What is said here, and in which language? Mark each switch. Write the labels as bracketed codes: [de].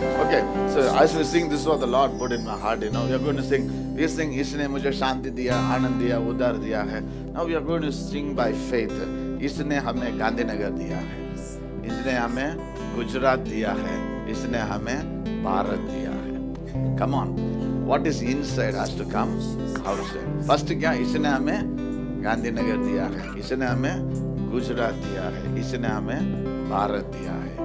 [en] Okay, so as we sing, this is what the Lord put in my heart. You know, we are going to sing. We sing, [hi] इसने मुझे शांति दिया, आनंद दिया, उद्धार दिया है. [en] Now we are going to sing by faith. [hi] इसने हमें गांधीनगर दिया है, इसने हमें गुजरात दिया है, इसने हमें भारत दिया है. [en] Come on, what is inside has to come out. [hi] First क्या, इसने हमें गांधीनगर दिया है, इसने हमें गुजरात दिया है, इसने हमें भारत दिया है.